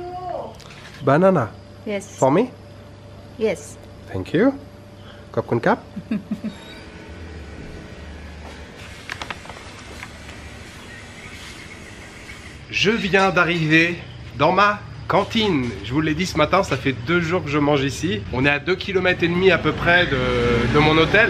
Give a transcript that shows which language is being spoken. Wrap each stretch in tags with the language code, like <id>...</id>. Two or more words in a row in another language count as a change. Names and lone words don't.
<en>Banana. Yes. For me? Yes. Thank you.</en> <th>ขอบคุณครับ</th> <fr>Je viens d'arriver dans ma cantine. Je vous l'ai dit ce matin, ça fait 2 jours que je mange ici. On est à 2,5 km à peu près de mon hôtel.</fr>